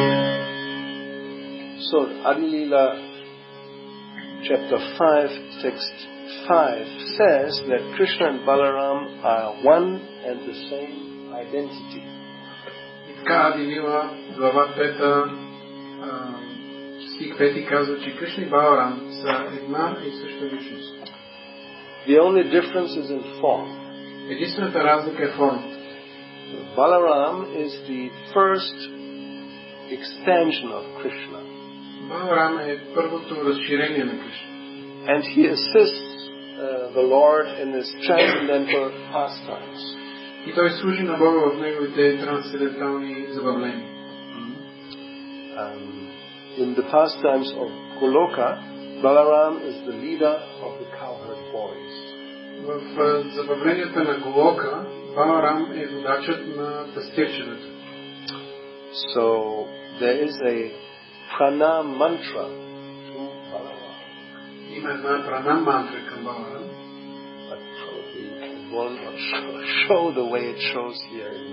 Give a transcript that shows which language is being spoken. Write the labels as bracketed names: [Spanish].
[English] Adi Lila chapter 5, text 5 says that Krishna and Balaram are one and the same identity. [Bulgarian] И така Ади Лила, глава 5, стих 5 казва, че Кришна и Баларам са една и съща личност. [English] The only difference is in form. [Bulgarian] Единствената разлика е формата. [English] Balaram is the first expansion of Krishna. [Bulgarian] Баларам е първото разширение на Кришна. [English] And he assists the Lord in his transcendental pastimes. [Bulgarian] И той служи на Бога в неговите трансцендентални забавления. [English] In the pastimes of Goloka, Balaram is the leader of the cowherd boys. [Bulgarian] В забавленията на Голока, Баларам е водачът на пастирчетата. [English] So there is a pranam mantra to Balaram. [Bulgarian] Има една пранам мантра към Баларам. [English] But probably it will not show the way it shows here.